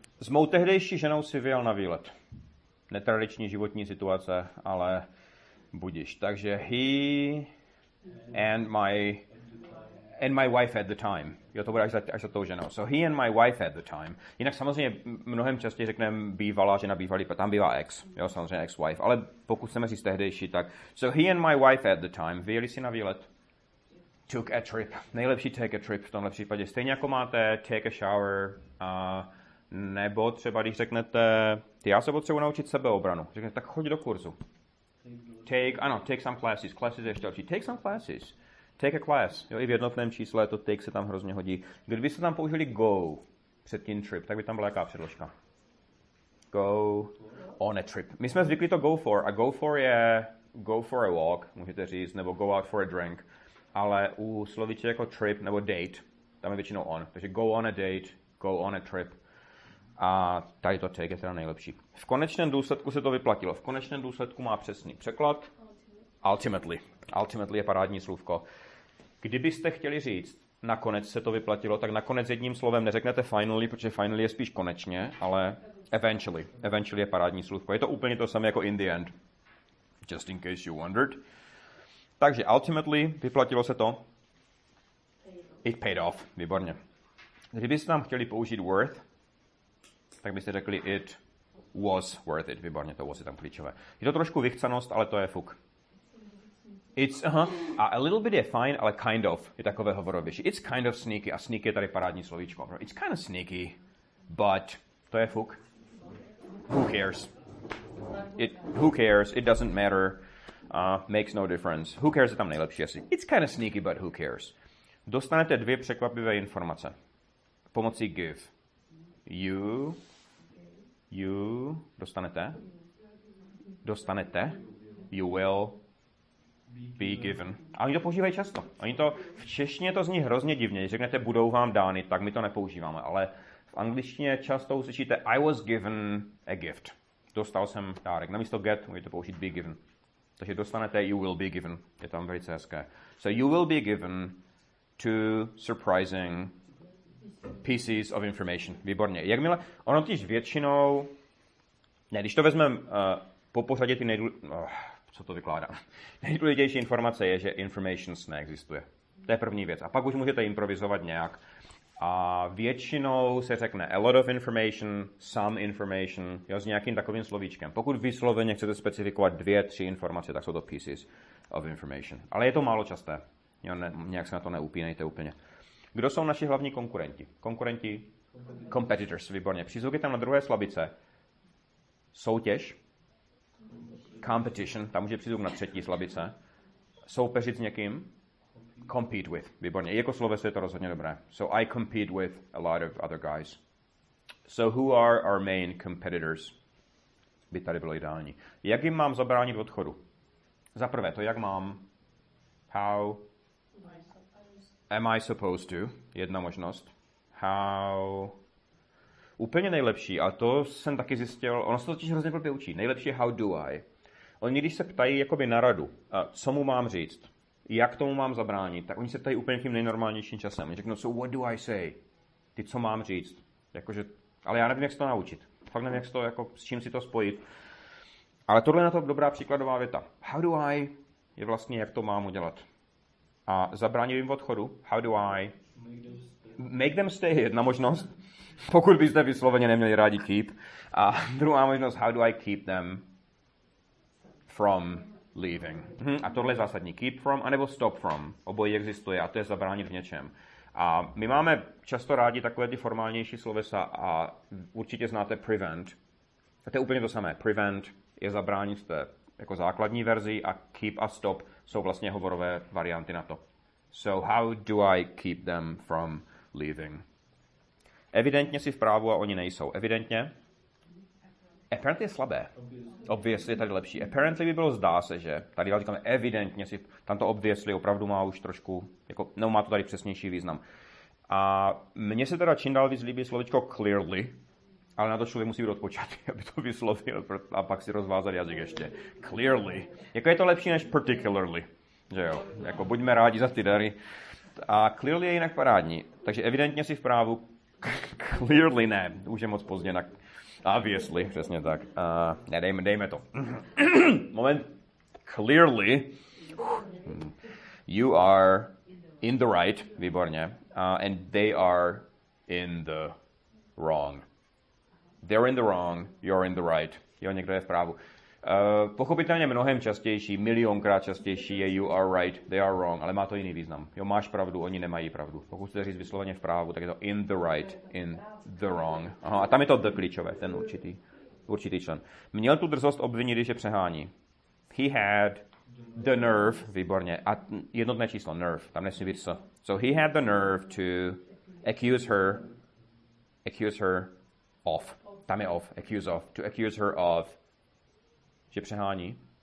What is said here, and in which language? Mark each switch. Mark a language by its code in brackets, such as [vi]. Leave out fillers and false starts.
[cs] mou tehdejší ženou si vyjel na výlet. Netradiční životní situace, ale budiš. Takže [en] he and my wife at the time. [cs] Jo, to bude až za tou ženou. [en] So he and my wife at the time. [cs] Jinak samozřejmě mnohem častěji řekneme bývalá žena, bývalý, tam bývá ex. Jo, samozřejmě [en] ex-wife. [cs] Ale pokud chceme říct tehdejší, tak [en] so he and my wife at the time [cs] vyjeli si na výlet. [en] Took a trip. [cs] Nejlepší [en] take a trip [cs] v tomhle případě. Stejně jako máte [en] take a shower, [cs] nebo třeba když řeknete, já se potřebuji naučit sebeobranu. Řeknete, tak choď do kurzu. [en] Take some classes. [cs] Classes je ještě lepší. [en] Take some classes. Take a class. [cs] Jo, i v jednotném čísle to take se tam hrozně hodí. Kdyby se tam použili go před tím trip, tak by tam byla jaká předložka? [en] Go on a trip. [cs] My jsme zvykli [en] to go for, a go for je go for a walk, [cs] můžete říct, nebo [en] go out for a drink. [cs] Ale u slovíček jako trip nebo date, tam je většinou on. Takže [en] go on a date, go on a trip. [cs] A tady to take je teda nejlepší. V konečném důsledku se to vyplatilo. V konečném důsledku má přesný překlad. Ultimately. Ultimately je parádní slůvko. Kdybyste chtěli říct, nakonec se to vyplatilo, tak nakonec jedním slovem neřeknete finally, protože finally je spíš konečně, ale eventually. Eventually je parádní slůvko. Je to úplně to samé jako in the end. [en] Just in case you wondered. [cs] Takže ultimately vyplatilo se to. [en] It paid off. [cs] Výborně. Kdybyste tam chtěli použít worth, tak byste řekli [en] it was worth it. [cs] Výborně, to was je tam klíčové. Je to trošku vychcanost, ale to je fuk. [en] It's, a little bit [cs] je fine, ale [en] kind of [cs] je takové hovorovější. [en] It's kind of sneaky. A sneaky je tady parádní slovíčko. It's kind of sneaky, but [cs] to je fuk. [en] Who cares? Who cares? It doesn't matter. Makes no difference. [cs] Who cares je tam nejlepší asi. [en] It's kind of sneaky, but who cares? [cs] Dostanete 2 překvapivé informace. Pomocí give. You dostanete. [en] You will be given. [cs] A oni to používají často. V češtině to zní hrozně divně. Když řeknete budou vám dány, tak my to nepoužíváme. Ale v angličtině často uslyšíte [en] I was given a gift. [cs] Dostal jsem dárek. Namísto get můžete použít be given. Takže dostanete [en] you will be given. [cs] Je tam velice hezké. [en] So you will be given two surprising pieces of information. [cs] Výborně. Jakmile, ono totiž většinou, když to vezmeme po pořadě ty co to vykládá? Nejdůležitější informace je, že informations neexistuje. To je první věc. A pak už můžete improvizovat nějak. A většinou se řekne a lot of information, some information, jo, s nějakým takovým slovíčkem. Pokud vysloveně chcete specifikovat 2, 3 informace, tak jsou to pieces of information. Ale je to málo časté. Jo, nějak se na to neupínejte úplně. Kdo jsou naši hlavní konkurenti? Competitors, výborně. Přízvuk je tam na druhé slabice. Soutěž. Competition, tam už je přízvuk na třetí slabice. Soupeřit s někým. Compete with, výborně. Jako sloveso je to rozhodně dobré. So I compete with a lot of other guys. [en] So who are our main competitors? [cs] By tady bylo ideální. Jak jim mám zabránit odchodu? Za prvé, to jak mám. [en] How am I supposed to? [cs] Jedna možnost. How. Úplně nejlepší, a to jsem taky zjistil, ono se to totiž hrozně blbě učí. Nejlepší je [en] how do I. [cs] Oni, když se ptají jakoby na radu, co mu mám říct, jak tomu mám zabránit, tak oni se ptají úplně tím nejnormálnějším časem. Oni řeknou, [en] so what do I say? [cs] Ty co mám říct? Jakože, ale já nevím, jak se to naučit. Fakt nevím, jak se to, jako, s čím si to spojit. Ale tohle je na to dobrá příkladová věta. [en] How do I [cs] je vlastně, jak to mám udělat. A zabránit jim odchodu. [en] How do I make them stay [cs] je jedna možnost. Pokud byste vysloveně neměli rádi keep. A druhá možnost, [en] how do I keep them from leaving. [cs] A tohle je zásadní. Keep from, anebo stop from. Obojí existuje a to je zabránit v něčem. A my máme často rádi takové ty formálnější slovesa a určitě znáte prevent. A to je úplně to samé. Prevent je zabránit v té jako základní verzi a keep a stop jsou vlastně hovorové varianty na to. [en] So how do I keep them from leaving? [cs] Evidentně si v právu a oni nejsou. Evidentně? Apparently je slabé. Obviously je tady lepší. Apparently by bylo zdá se, že tady říkáme evidentně si, tam to obviously opravdu má už trošku, jako, no má to tady přesnější význam. A mně se teda čím dál víc líbí slovičko clearly, ale na to člověk musí být odpočatý, aby to vyslovil a pak si rozvázat jazyk ještě. Clearly. Jako je to lepší než particularly. Že jo, jako buďme rádi za ty dary. A clearly je jinak parádní. Takže evidentně si v právu Clearly ne. Už je moc pozdě. Obviously, přesně tak. Dejme to. Moment. [en] Clearly, you are in the right, [cs] výborně, [en] and they are in the wrong. They're in the wrong, you're in the right. [cs] Jo, někdo je v právu. Pochopitelně mnohem častější, milionkrát častější je [en] you are right, they are wrong, [cs] ale má to jiný význam. Jo, máš pravdu, oni nemají pravdu. Pokud chcete říct vysloveně v právu, tak je to [en] in the right, in the wrong. [cs] Aha, a tam je to the klíčové, ten určitý člen. Měl tu drzost obvinit, když je přehání. [en] He had the nerve, [cs] výborně, a jednotné číslo, nerve, tam nesmí být s. [en] So he had the nerve to accuse her of. [cs] Tam je of, [en] to accuse her of, [cs] že přehání.